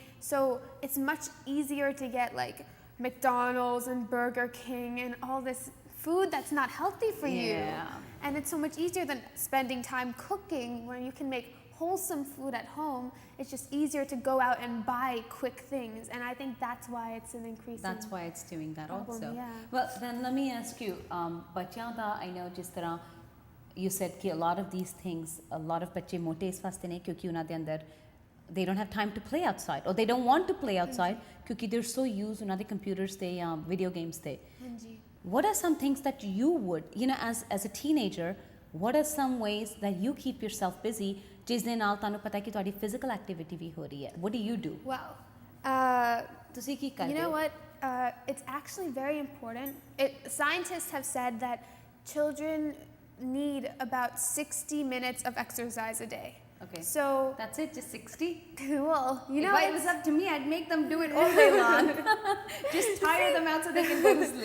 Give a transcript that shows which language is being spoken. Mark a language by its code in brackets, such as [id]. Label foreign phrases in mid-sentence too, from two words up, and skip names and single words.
[en] So it's much easier to get like McDonald's and Burger King and all this food that's not healthy for you. And it's so much easier than spending time cooking where you can make wholesome food at home. It's just easier to go out and buy quick things, and I think that's why it's an increase. That's why it's doing that problem, also. yeah. Well, then let me ask you, [pa] ਬੱਚੀਆਂ ਦਾ [en] I know [pa] ਜਿਸ ਤਰ੍ਹਾਂ [en] you said कि a lot of these things, a lot of [pa] ਬੱਚੇ ਮੋਟੇ ਇਸ ਵਾਸਤੇ ਨੇ ਕਿਉਂਕਿ ਉਨ੍ਹਾਂ ਦੇ ਅੰਦਰ [en] they don't have time to play outside or they don't want to play outside क्योंकि they're so used [pa] ਉਨ੍ਹਾਂ ਦੇ [en] computers [pa] ਤੇ ਯਾ [en] video games ते. What are some things that you would, as a teenager, what are some ways that you keep yourself busy [pa] ਜਿਸ ਦੇ ਨਾਲ ਤਾਨੂੰ ਪਤਾ ਹੈ ਕਿ ਤੁਹਾਡੀ physical activity ਭੀ ਹੋ ਰਹੀ ਹੈ? [en] What do you do? Well, [pa] ਤੁਸੀ ਕੀ ਕਰਦੇ? [en] You know what? It's actually very important. Scientists have said that children need about 60 minutes of exercise a day. Okay. So that's it, just 60? well, you know, if it was up to me, I'd make them do it all day long. Just tire them out so they can go to sleep.